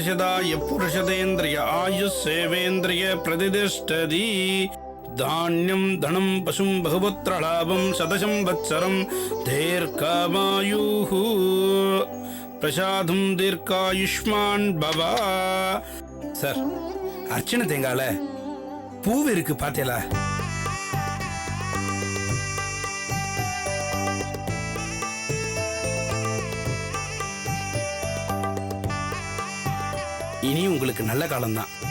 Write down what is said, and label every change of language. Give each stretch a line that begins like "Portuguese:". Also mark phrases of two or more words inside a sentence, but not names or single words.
Sanskrit: शताय पुरुषतेन्द्रिय आयुस्सेवेन्द्रिय प्रतिष्ठति धान्यं धनं पशुं बहुपुत्रलाभं शतशं वत्सरं दीर्घमायुः प्रसादं दीर्घायुष्मान् भव.
Tamil: சார், அர்ச்சனை தேங்கால பூவு இருக்கு பாத்தீங்களா? இனி உங்களுக்கு நல்ல காலம்தான்.